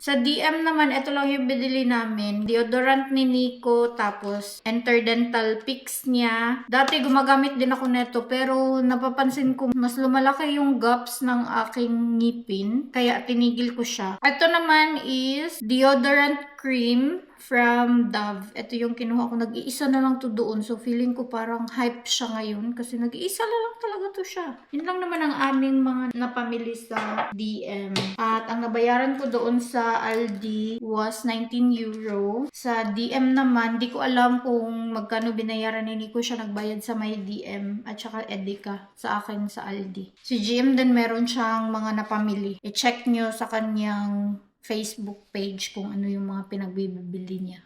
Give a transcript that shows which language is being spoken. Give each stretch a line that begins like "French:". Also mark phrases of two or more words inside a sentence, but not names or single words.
Filipino: Sa DM naman, ito lang yung binili namin. Deodorant ni Nico, tapos
English: Interdental Picks
Filipino: niya. Dati gumagamit din ako neto pero napapansin ko mas lumalaki yung gaps ng aking ngipin kaya tinigil ko siya. Ito naman is
English: deodorant cream from Dove.
Filipino: Ito yung kinuha ko. Nag-iisa na lang to doon. So, feeling ko parang hype siya ngayon kasi nag-iisa na lang talaga to siya. Yun lang naman ang aming mga napamili sa DM. At ang nabayaran ko doon sa Aldi
English: was 19 euro.
Filipino: Sa DM naman, di ko alam kung magkano binayaran ni Nico siya nagbayad sa may DM at saka Edeka sa akin sa Aldi. Si GM din meron siyang mga napamili. I-check nyo sa kanyang Facebook page kung ano yung mga pinagbibili niya.